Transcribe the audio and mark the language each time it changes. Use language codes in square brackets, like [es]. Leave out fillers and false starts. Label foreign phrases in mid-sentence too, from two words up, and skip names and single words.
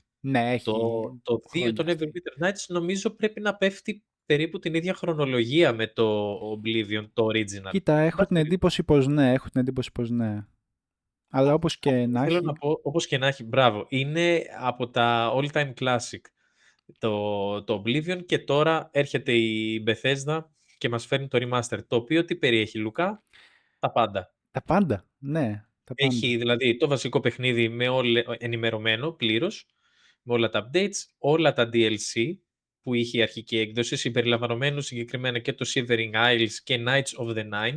[el] Ναι, έχει το 2, το Neverwinter Nights, νομίζω πρέπει να πέφτει περίπου την ίδια χρονολογία με το Oblivion, το original. Κοίτα, έχω την εντύπωση πως ναι. Αλλά όπως και να έχει... Θέλω να πω, όπως και να έχει, μπράβο. Είναι από τα [en] all-time classic [el] το Oblivion και τώρα έρχεται η Bethesda και μας φέρνει το remaster, το οποίο τι περιέχει, Λουκά? Τα πάντα. Τα πάντα, ναι. Έχει δηλαδή το βασικό παιχνίδι ενημερωμένο πλήρως, με όλα τα updates, όλα τα DLC που είχε η αρχική έκδοση, συμπεριλαμβανομένου συγκεκριμένα και το Shivering Isles και Knights of the Nine.